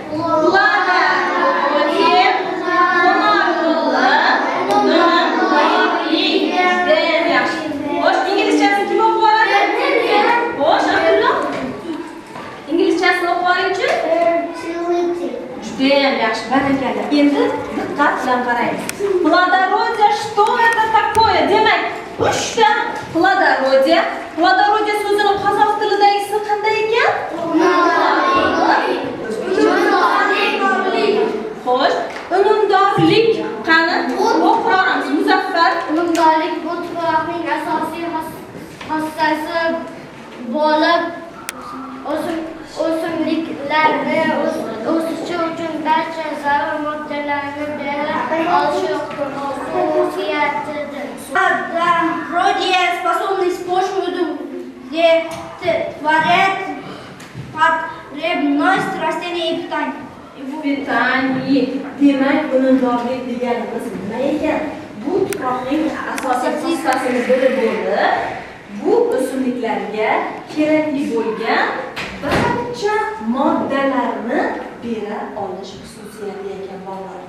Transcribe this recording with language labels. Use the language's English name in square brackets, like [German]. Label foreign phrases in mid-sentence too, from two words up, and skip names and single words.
[Uzbek] İngilizcesini kim o'qib boradi? Xo'sh, Abdulloh. İngilizcesini o'qib boringchi. Judayam yaxshi, barakalla. Endi diqqat bilan qaraymiz. [Russian] Плодородие, что это такое? [Uzbek] Demak, 3 ta плодородие. Плодородие so'zining qozoq tilidagisi qanday ekan? Xo'sh, unumdorlik qani? O'qiramiz. Muzaffar. Unumdorlik bu tuproqning asosiy xossasi bo'lib, o'simliklarni o'sishi uchun barcha zarur moddalarni bera olishi xususiyatidir. [Russian] Плодородие способность почвы удовлетворять потребность растений и питания. [Uzbek] Demak, unumdorlik deganimiz nima ekan? Bu tuproqning asosiy xossasini biri bo'lib, bu o'simliklarga kerakli bo'lgan barcha moddalarni bera olish xususiyati ekan bolalar.